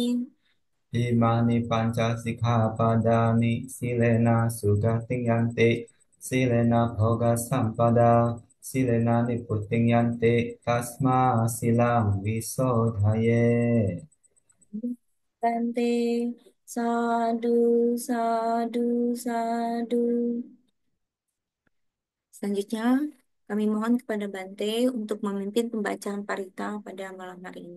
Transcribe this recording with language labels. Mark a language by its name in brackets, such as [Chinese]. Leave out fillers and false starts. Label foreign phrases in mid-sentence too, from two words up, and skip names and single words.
[Pali] Imani panca sikkhapadani silena sugating yanti silena bhoga sampada silena niputing yanti tasma silang visodhaye. Bante Sadu Sadu Sadu. [Indonesian] Selanjutnya, kami mohon kepada Bante untuk memimpin pembacaan parita pada malam hari ini.